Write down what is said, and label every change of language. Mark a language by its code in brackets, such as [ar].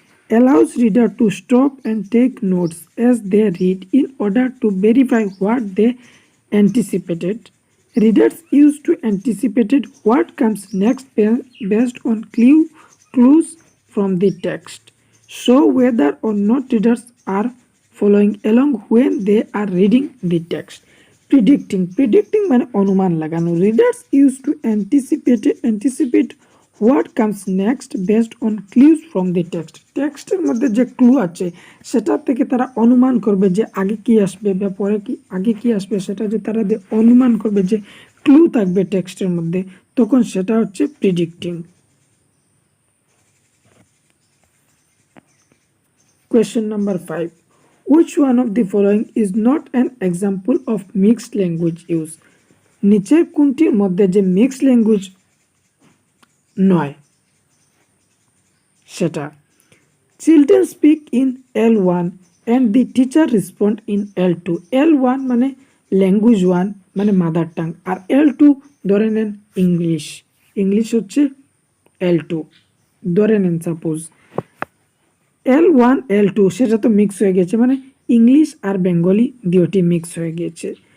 [en] Allows reader to stop and take notes as they read in order to verify what they anticipated. Readers use to anticipate what comes next based on clues from the text. So whether or not readers are following along when they are reading the text. [bn] Predicting মানে অনুমান লাগানো। [en] Readers used to anticipate what comes next based on clues from the text. [bn] টেক্সটের মধ্যে যে clue আছে সেটা থেকে তারা অনুমান করবে যে আগে কি আসবে বা পরে কি আগে কি আসবে, সেটা যে তারা অনুমান করবে যে ক্লু থাকবে টেক্সটের মধ্যে, তখন সেটা হচ্ছে প্রিডিক্টিং। [en] Question number 5. Which one of the following is not an example of mixed language use? [bn] নিচের কোনটির মধ্যে যে মিক্সড ল্যাঙ্গুয়েজ নয় সেটা। [en] Children speak in L1 and the teacher respond in L2. [bn] L1 মানে ল্যাঙ্গুয়েজ 1 মানে মাদার টাং, আর L2 ধরে নেন ইংলিশ হচ্ছে L2 ধরে নেন। সাপোজ L1 L2 সেটা তো মিক্স হয়ে গেছে, মানে ইংলিশ আর বেঙ্গলি দুটি মিক্স হয়ে গেছে।